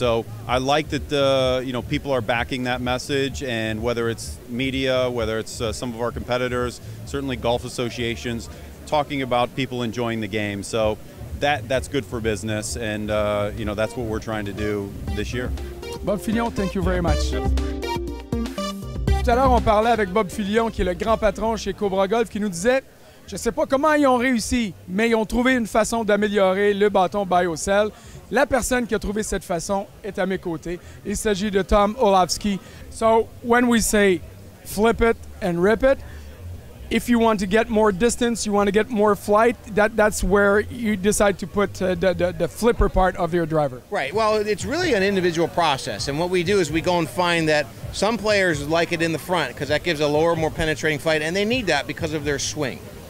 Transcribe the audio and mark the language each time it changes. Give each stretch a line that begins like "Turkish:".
English: So I like that people are backing that message, and whether it's media, whether it's some of our competitors, certainly golf associations, talking about people enjoying the game. So that's good for business, and that's what we're trying to do this year. Bob Fillion, thank you very much.
French: Tout à l'heure, on parlait avec Bob Fillion, qui est le grand patron chez Cobra Golf, qui nous disait, je ne sais pas comment ils ont réussi, mais ils ont trouvé une façon d'améliorer le bâton BioCell. La personne qui a trouvé cette façon est à mes côtés. Il s'agit de Tom Olafsky.
English: So when we say flip it and rip it, if you want to get more distance, you want to get more flight, that's where you decide to put the flipper part of your driver. Right. Well, it's really an individual process. And what we do is we go and find that some players like it in the front because that gives a lower, more penetrating flight, and they need that because of their swing.